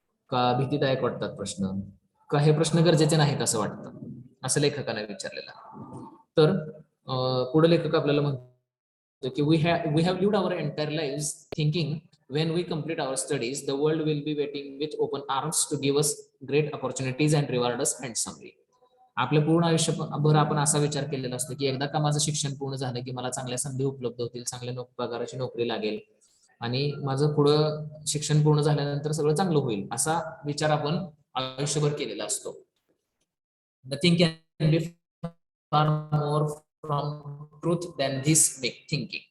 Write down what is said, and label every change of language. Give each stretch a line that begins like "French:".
Marathi: का भीतीदायक वाटतात प्रश्न? का हे प्रश्न गरजेचे नाहीत असं वाटतं? असं लेखकाने विचारलेलं. तर पुढे लेखक आपल्याला म्हणतो की
English: we have lived our entire lives thinking when we complete our studies the world will be waiting with open arms to give us great opportunities and reward us handsomely.
Marathi: आपल्या पूर्ण आयुष्यभर आपण असा विचार केलेला असतो की एकदा का माझं शिक्षण पूर्ण झालं की मला चांगल्या संधी उपलब्ध होतील, चांगल्या पगाराची नोकरी लागेल आणि माझं पुढं शिक्षण पूर्ण झाल्यानंतर सगळं चांगलं होईल असा विचार आपण आयुष्यभर केलेला असतो.
English: Nothing can be far more from truth than this thinking.